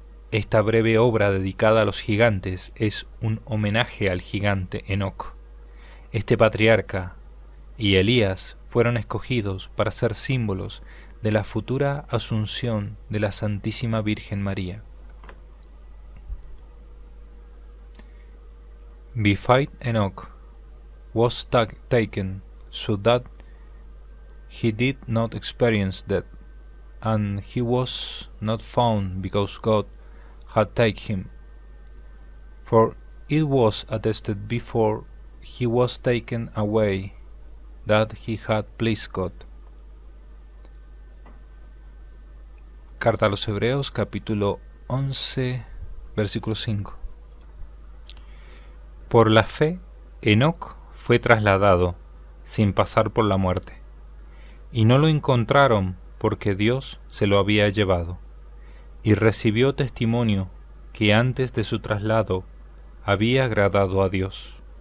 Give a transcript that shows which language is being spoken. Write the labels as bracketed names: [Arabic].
[Spanish] Esta breve obra dedicada a los gigantes es un homenaje al gigante Enoc. Este patriarca, y Elías fueron escogidos para ser símbolos de la futura asunción de la Santísima Virgen María. [English] Beside Enoch was taken so that he did not experience death, and he was not found because God had taken him. For it was attested before he was taken away that he had pleased God. [Spanish] Carta a los Hebreos, capítulo 11, versículo 5. Por la fe, Enoc fue trasladado sin pasar por la muerte, y no lo encontraron porque Dios se lo había llevado, y recibió testimonio que antes de su traslado había agradado a Dios.